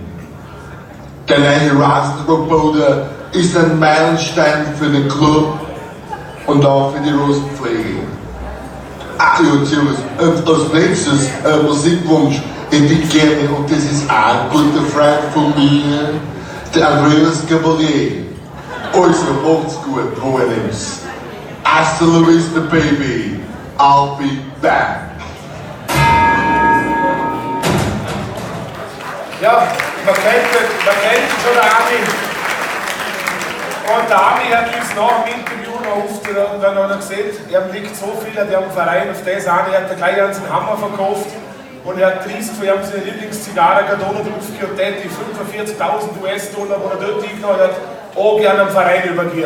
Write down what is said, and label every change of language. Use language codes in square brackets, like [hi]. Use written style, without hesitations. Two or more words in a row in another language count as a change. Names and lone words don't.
[de] Der neue Rasenroboter ist ein Meilenstein für den Club und auch für die Rosenpflege. Ach ja, und als nächstes Musikwunsch hätte ich gerne, und das ist auch ein guter Freund von mir, der Andreas Cavalier. Also, macht's gut, Hohenems. [es] Hasta la vista, [en] baby. I'll be back. [de] Ja, man kennt schon den Armin. Und der Armin hat uns nach dem Interview noch oft dann gesagt, er liegt so viel an dem Verein auf das an, er hat gleich einen Hammer verkauft und er hat 30 von ihm seine Lieblingszigarre drauf und der die 45.000 US-Dollar, die er dort eingenommen hat, auch gerne am Verein übergeben.